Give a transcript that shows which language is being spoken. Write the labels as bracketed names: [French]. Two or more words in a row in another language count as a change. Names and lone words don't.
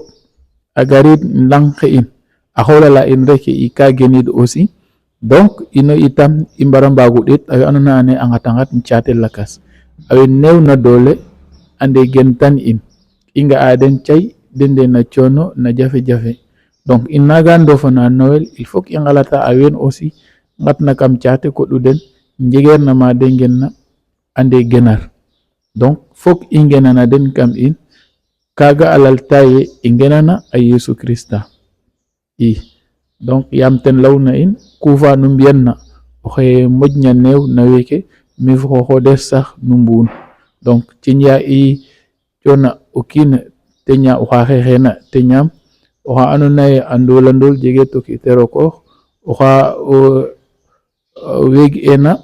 [Serer] a garid lang ke in a xolala in reke ka genid aussi donc ino itam i mbara mbago ɗeet a we andoona yee a ngatangat caate lakas a we neewna doole ande gentan in i nga'a den cay den de na coono na jafe-jafe donc in naga ndofana Noël [French] il faut que [Serer] i ngalata a ween aussi ngatna kam caate koɗu den njegeerna ma de ngenna ande genar donc fok i ngenana den kam in kaga a lalta ye i ngenana a Yesu Krista donc yaam ten lawna in ku fa nu mbi'anna oxe moƴna neew na weeke mi fo xooxodes sax nu mbu'un donc ciña i cooxna o kiin te ñaaw oxa xeexeena te ñaam oxa andoona yee a ndolandool jege to ke te rokoox oxa weeg'eena